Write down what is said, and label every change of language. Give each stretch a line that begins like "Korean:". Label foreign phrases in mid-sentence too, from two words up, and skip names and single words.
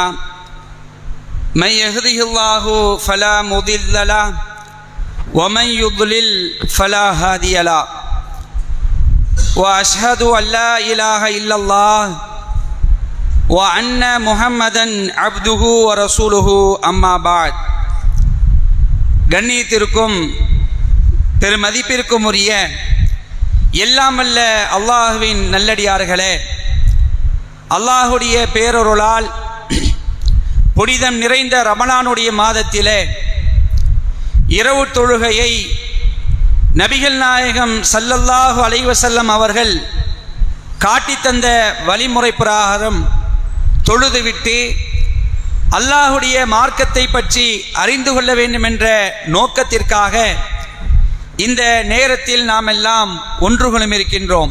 Arabic: من يهده الله فلا مضل له ومن يضلل فلا هادي له. وأشهد أن لا إله إلا الله وأن محمدا عبده ورسوله أما بعد.
Tamil: கண்ணியத்திற்கும் பெருமதிப்பிற்கும் உரிய எல்லாம் வல்ல அல்லாஹுவின் நல்லடியார்களே, அல்லாஹுடைய பேரருளால் புனிதம் நிறைந்த ரமலானுடைய மாதத்திலே இரவு தொழுகையை நபிகள் நாயகம்
Arabic: صلى الله عليه وسلم
Tamil: அவர்கள் காட்டித்தந்த வழிமுறை பிரகாரம் தொழுதுவிட்டு அல்லாஹுடைய மார்க்கத்தை பற்றி அறிந்து கொள்ள வேண்டும் என்ற நோக்கத்திற்காக இந்த நேரத்தில் நாம் எல்லாம் ஒன்றுகளும் இருக்கின்றோம்.